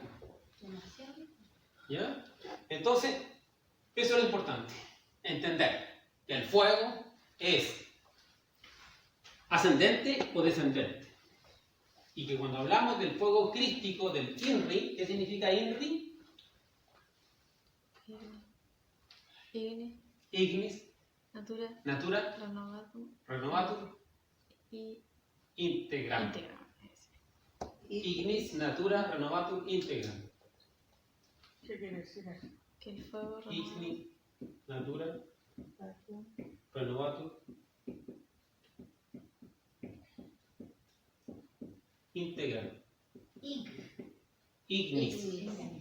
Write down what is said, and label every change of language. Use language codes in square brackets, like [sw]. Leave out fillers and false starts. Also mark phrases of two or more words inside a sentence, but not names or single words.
[es] Demasiado. ¿Ya? Entonces, eso es lo importante. Entender que el fuego es ascendente o descendente. Y que cuando hablamos del fuego crístico, del INRI, ¿qué significa INRI? [la] Ignis, Natura, Natura, Renovatum Renovatum, [es] y [la] Integram. Integram. Ignis, Natura, Renovatum, Integram. [es] ¿Qué quiere decir eso? Que el fuego renovado. [la] Ignis, Natura, Renovatum, Integram. Ignis.